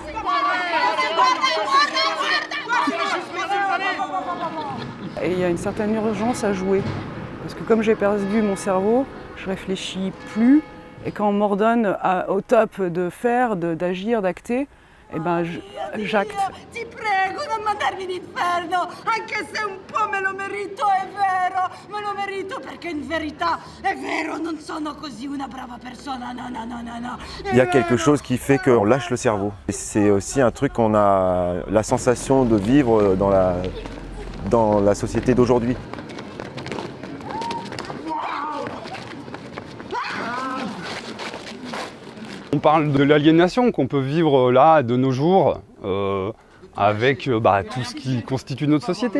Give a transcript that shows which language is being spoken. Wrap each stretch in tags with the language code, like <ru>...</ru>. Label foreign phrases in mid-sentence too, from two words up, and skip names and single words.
<fr>Et il y a une certaine urgence à jouer. Parce que comme j'ai perdu mon cerveau, je réfléchis plus. Et quand on m'ordonne au top de faire, d'agir, d'acter, eh ben j'acte.</fr> <it>Ti prego, non mandarmi in inferno, anche se un po' me lo merito, è vero, me lo merito perché in verità è vero, non sono così una brava persona, no.</it> <fr>Il y a quelque chose qui fait qu'on lâche le cerveau. Et c'est aussi un truc qu'on a la sensation de vivre dans la société d'aujourd'hui. On parle de l'aliénation qu'on peut vivre là de nos jours avec tout ce qui constitue notre société.</fr>